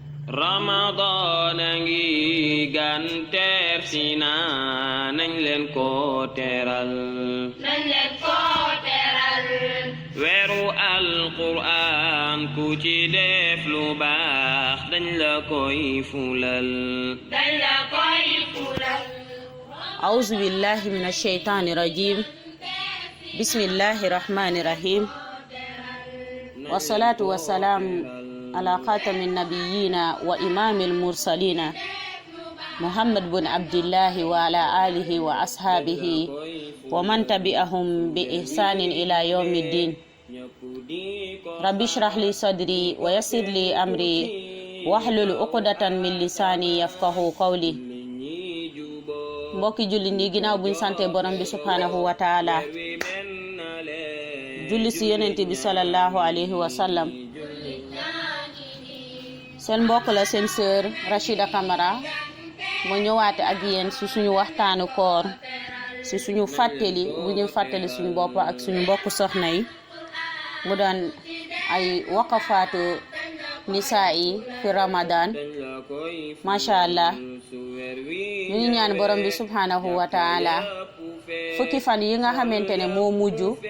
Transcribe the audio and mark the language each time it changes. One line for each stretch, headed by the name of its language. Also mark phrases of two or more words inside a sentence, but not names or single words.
Wolof: Ramadan a ngi gan teer si na nañ leen ko teral weeru alquran ku ci def lu baax dañ la koy fulal
Arabic: أعوذ بالله من الشيطان الرجيم بسم الله الرحمن الرحيم والصلاة والسلام على خاتم النبيين وإمام المرسلين محمد بن عبد الله وعلى آله وأصحابه ومن تبعهم بإحسان إلى يوم الدين رب اشرح لي صدري ويسر لي أمري واحلل عقدة من لساني يفقهوا قولي
Wolof: mbokki julli ni ginaaw buñ sante borom bi
Arabic: سبحانه وتعالى
Wolof: julli ci yonent bi
Arabic: صلى الله عليه وسلم
Wolof: seen mbokk la seen sœur Rachida Camara mo ñëwaate ak yeen ci suñu waxtaanu koor ci suñu fàttali bu ñu fàttali suñu bopp ak suñu mbokk soxna yi mu doon ay
Arabic: وقفات النساء
Wolof: yi fi Ramadan
Arabic: ما شاء الله
Wolof: ñu ngi ñaan borom bi
Arabic: سبحانه وتعالى
Wolof: fukki fan yi nga xamantene moo mujju